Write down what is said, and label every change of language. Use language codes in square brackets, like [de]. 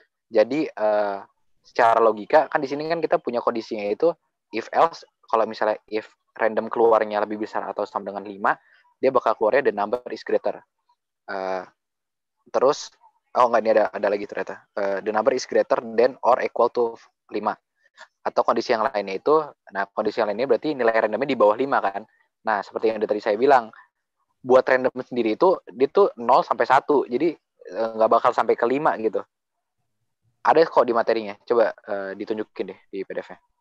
[id] Jadi secara logika kan di sini kan kita punya kondisinya itu if else, kalau misalnya if random keluarnya lebih besar atau sama dengan 5, dia bakal keluarnya [en] the number is greater. [id] Terus enggak, ini ada lagi ternyata. [en] The number is greater than or equal to 5. [id] Atau kondisi yang lainnya itu, nah kondisi yang lainnya berarti nilai randomnya di bawah 5 kan. Nah, seperti yang tadi saya bilang, buat random sendiri itu, dia tuh 0 sampai 1, jadi nggak bakal sampai ke 5 gitu. Ada kok di materinya, coba ditunjukin deh di PDF-nya.